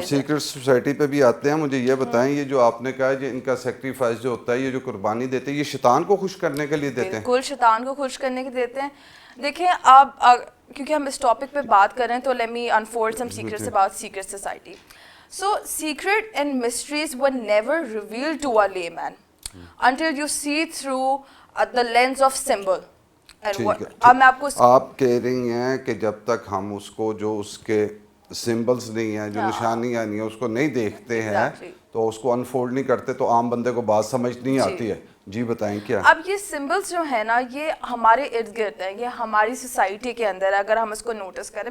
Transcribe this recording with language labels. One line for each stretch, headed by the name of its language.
Urdu: ہم secret society پہ بھی آتے ہیں. مجھے یہ بتائیں, یہ جو آپ نے کہا کہ ان کا سیکریفائز جو ہوتا ہے, یہ جو قربانی دیتے ہیں, یہ شیطان کو خوش کرنے کے لیے دیتے ہیں؟ بالکل شیطان کو خوش کرنے کے دیتے ہیں. دیکھیں آپ, کیونکہ ہم اس ٹاپک پہ بات کر رہے ہیں, تو
English: Let me unfold some secrets about secret society. So secret and mysteries were never revealed to a layman until you see through the lens of symbol.
Urdu: آپ کہہ رہی ہیں کہ جب تک ہم اس کو جو اس کے سمبلز نہیں ہیں, جو نشانیاں نہیں ہیں, اس کو نہیں دیکھتے ہیں, تو اس کو انفولڈ نہیں کرتے, تو عام بندے کو بات سمجھ نہیں آتی ہے. جی بتائیں کیا. اب یہ سمبلس جو ہے نا, یہ ہمارے ارد گرد ہیں, یہ ہماری سوسائٹی کے اندر اگر ہم اس کو نوٹس کریں.